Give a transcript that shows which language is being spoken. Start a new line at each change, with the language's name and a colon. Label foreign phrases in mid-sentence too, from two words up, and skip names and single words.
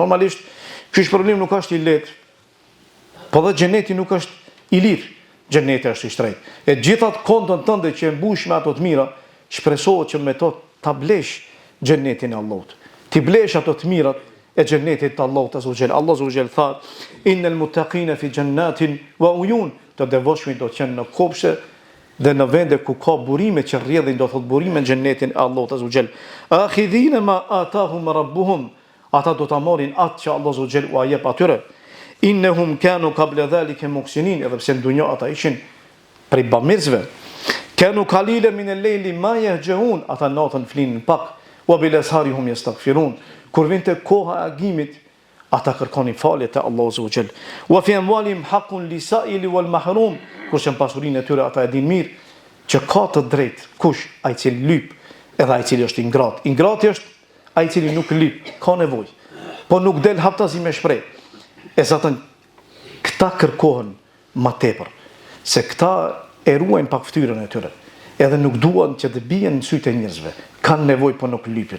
Albanian: Normalisht ky problem nuk është i lehtë. Po dhe xheneti nuk është i lirë. Xheneti është i shtrejtë. E gjithat kontën tënde që e mbush me ato të mira, shpresohet që me to ta blesh xhenetin e Allahut. Ti blesh ato të mirat e xhenetit të Allahut
Arabic: عز وجل.
Albanian: Allah
Arabic: عز وجل
Albanian: tha:
Arabic: "إن المتقين في جنات وعيون."
Albanian: Të devotshmit do të qenë në kopshte dhe në vende ku ka burime që rrjedhin, do thot burime në xhenetin e Allahut
Arabic: عز وجل. آخذين ما آتاهم ربهم.
Albanian: Ata do ta marrin atë që Allah
Arabic: عز وجل
Albanian: u jep atyre.
Arabic: إنهم كانوا قبل ذلك محسنين,
Albanian: edhe pse në dunjë ata ishin prej bamirësve.
Arabic: كانوا قليلا من الليل ما يهجعون,
Albanian: ata natën flinin pak,
Arabic: وبالأسحار هم يستغفرون.
Albanian: Kur vinte koha e agimit, ata kërkonin falje te Allahu
Arabic: عز وجل. وفي أموالهم حق للسائل والمحروم,
Albanian: kurse në pasurinë e tyre ata e dinë mirë që ka të drejtë kush ai i cili lyp edhe ai i cili është i ngrat. I ngrati është ai i cili nuk lyp, ka nevojë, po nuk del haptazi me shpreh. E zatën këta kërkohen ma tepër, se këta e ruajnë pak fytyrën e tyre, edhe nuk duan që të bien në sytë e njerëzve, kanë nevojë po nuk lypin.